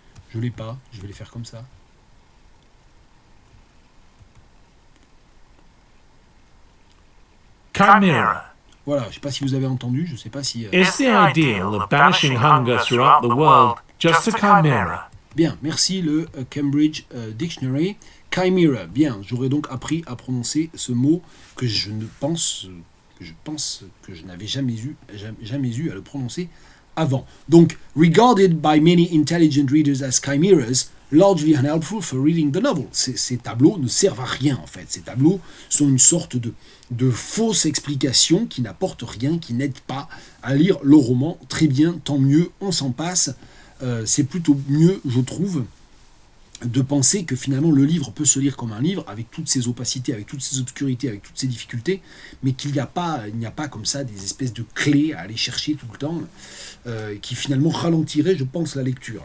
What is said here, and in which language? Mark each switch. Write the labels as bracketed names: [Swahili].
[French] Je l'ai pas, je vais les faire comme ça. [English] Chimera. [French] Voilà, je ne sais pas si vous avez entendu, je ne sais pas si... [English] Is the ideal of banishing hunger throughout the world just a chimera? [French] Bien, merci le Cambridge Dictionary. Chimera, bien, j'aurais donc appris à prononcer ce mot que je pense que je n'avais jamais eu à le prononcer avant. [English] Donc, regarded by many intelligent readers as chimeras, largely unhelpful for reading the novel. [French] Ces tableaux ne servent à rien en fait. Ces tableaux sont une sorte de fausse explication qui n'apporte rien, qui n'aide pas à lire le roman. Très bien, tant mieux, on s'en passe. C'est plutôt mieux, je trouve, de penser que finalement le livre peut se lire comme un livre avec toutes ses opacités, avec toutes ses obscurités, avec toutes ses difficultés, mais qu'il n'y a pas comme ça des espèces de clés à aller chercher tout le temps qui finalement ralentiraient, je pense, la lecture.